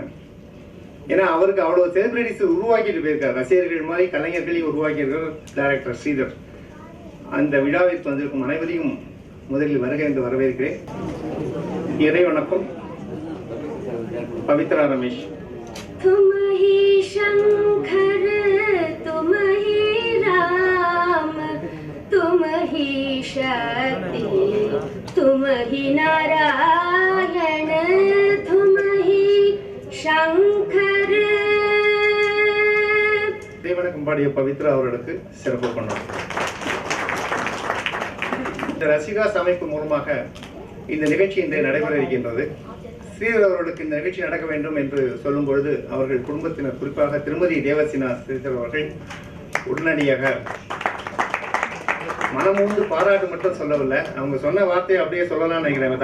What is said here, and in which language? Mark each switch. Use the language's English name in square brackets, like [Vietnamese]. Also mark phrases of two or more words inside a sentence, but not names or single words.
[Tamil] ஏன்னா அவருக்கு அவ்வளவு செலிபிரிட்டிஸ் உருவாக்கிட்டு போயிருக்காரு. ரசிகர்கள் மாதிரி கலைஞர்களையும் உருவாக்கியிருக்கார் டைரக்டர் ஸ்ரீதர். அந்த விழாவிற்கு வந்திருக்கும் அனைவரையும் முதலில் வருக என்று வரவேற்கிறேன். இறை வணக்கம். பவித்ரா ரமேஷ். [Hindi] तुम ही शंकर तुम ही राम तुम ही शक्ति तुम ही नारायण तुम ही शंकर. [Tamil] வணக்கம் பாடிய பவித்ரா அவர்களுக்கு சிறப்பு பண்ணோம். இந்த ரசிகாஸ் அமைப்பு மூலமாக இந்த நிகழ்ச்சி இன்றைய நடைபெற இருக்கின்றது. ஸ்ரீதர் அவர்களுக்கு இந்த நிகழ்ச்சி நடக்க வேண்டும் என்று சொல்லும் பொழுது அவர்கள் குடும்பத்தினர், குறிப்பாக திருமதி தேவசினா ஸ்ரீதர் அவர்கள் உடனடியாக மனமூந்து பாராட்டு மட்டும் சொல்லவில்லை, அவங்க சொன்ன வார்த்தையை அப்படியே சொல்லலாம்னு நினைக்கிறேன்.